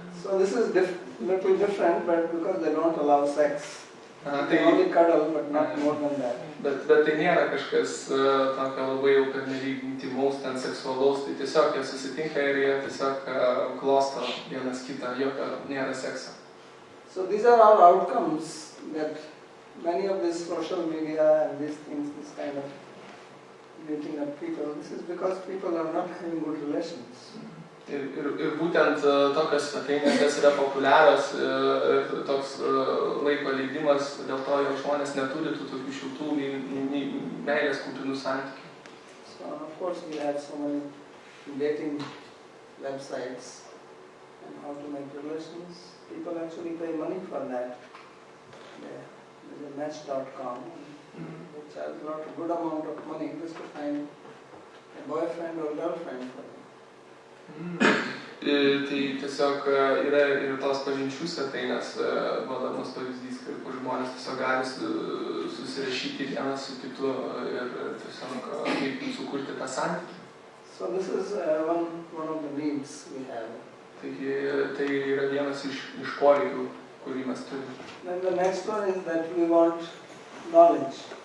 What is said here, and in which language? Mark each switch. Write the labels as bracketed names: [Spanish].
[English] So this is little different, but because they don't allow sex. Aha, They only cuddle, but not more than that. [Lithuanian] Bet tai nėra kažkas tokio labai jau pernelyg intymaus, ten seksualaus, tai tiesiog jie susitinka ir jie tiesiog glosto vienas kitą, jokio nėra sekso. [English] So these are all outcomes that many of this social media and these things, this kind of meeting up people, this is because people are not having good relations. [Lithuanian] Ir būtent tokios svetainės, kas yra populiarios ir toks laiko leidimas, dėl to jau žmonės neturi tų tokių šiltų, meilės kupinų santykių. [English] So of course we have so many dating websites and how to make relations. People actually pay money for that. There's a match.com, they charge a lot, good amount of money just to find a boyfriend or girlfriend for them. [Lithuanian] Tai tiesiog yra ir tos pažinčių svetainės, duodamas pavyzdys, kur žmonės tiesiog gali susirašyti vienas su kitu ir tiesiog kaip sukurti tą santykį. [English] So this is one of the needs we have. [Lithuanian] Taigi tai yra vienas iš poreikių, kurį mes turime. [English] Then the next one is that we want knowledge.